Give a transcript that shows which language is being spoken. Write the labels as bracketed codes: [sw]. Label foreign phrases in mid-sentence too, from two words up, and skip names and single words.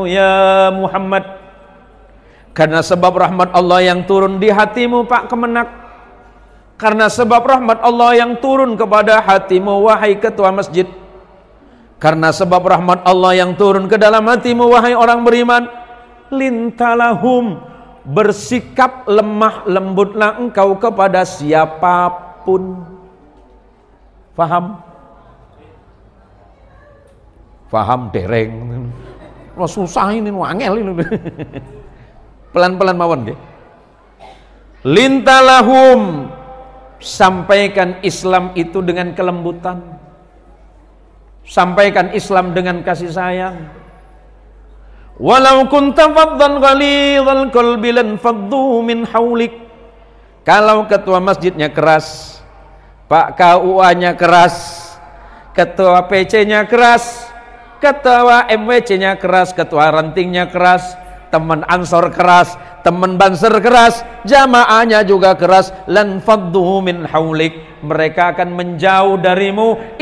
[id] ya Muhammad, karena sebab rahmat Allah yang turun di hatimu Pak Kemenak, karena sebab rahmat Allah yang turun kepada hatimu wahai ketua masjid, karena sebab rahmat Allah yang turun ke dalam hatimu wahai orang beriman, lintalahum, bersikap lemah lembutlah engkau kepada siapapun. [jv] Faham? Faham dereng. [id] Wah susah ini, wangel ini. Pelan-pelan [jv] mawon nggih. [ar] Lintalahum, [id] sampaikan Islam itu dengan kelembutan. Sampaikan Islam dengan kasih sayang. [ar] ولو كنت فظا غليظ القلب لانفضوا من حولك. [id] Kalau ketua masjidnya keras, Pak KUA-nya keras, ketua PC-nya keras, ketua MWC-nya keras, ketua rantingnya keras, teman ansor keras, teman banser keras, jamaahnya juga keras, [ar] لانفضوا من حولك, [id] mereka akan menjauh darimu.